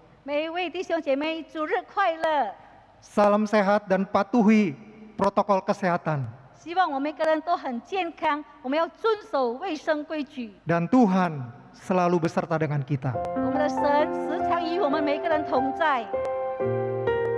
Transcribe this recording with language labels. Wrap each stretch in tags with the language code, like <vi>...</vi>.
<zh>每一位弟兄姐妹，主日快乐！</zh> <id>Salam sehat dan patuhi protokol kesehatan.</id> <zh>希望我们每个人都很健康，我们要遵守卫生规矩。</zh> <id>Dan Tuhan selalu beserta dengan kita.</id> <zh>我们的神时常与我们每个人同在。</zh>